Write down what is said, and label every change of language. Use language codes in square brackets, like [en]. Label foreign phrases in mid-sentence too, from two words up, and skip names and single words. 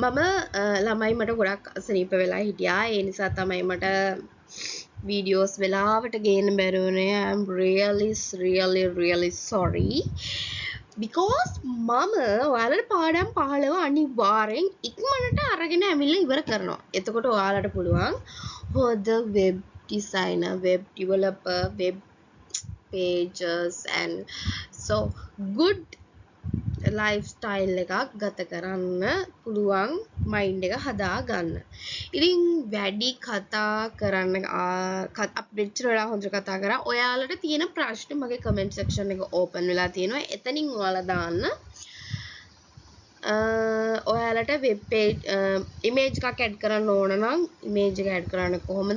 [si] ළමයි මට ගොඩක් අසනීප වෙලා හිටියා. ඒ නිසා තමයි මට වීඩියෝස් වෙලාවට ගේන්න බැරි වුණේ. [en] I'm really sorry. [si] because මම ඔයාලට පාඩම් 15 අනිවාර්යෙන් ඉක්මනට අරගෙන ඇවිල්ලා ඉවර කරනවා. එතකොට ඔයාලට පුළුවන් හොඳ [en] web designer, web developer, web pages and so good lifestyle [si] එකක් ගත කරන්න පුළුවන් මයින්ඩ් එක හදා ගන්න. ඉතින් වැඩි කතා කරන්න මෙච්චර වෙලා හොඳට කතා කරා. ඔයාලට තියෙන ප්‍රශ්න මගේ [en] comment section [si] එක ඕපන් වෙලා තියෙනවා. එතනින් ඔයාලා දාන්න. ඔයාලට [en] web page image [si] එකක් ඇඩ් කරන්න ඕන නම් ඉමේජ් එක ඇඩ් කරන්න කොහොමද?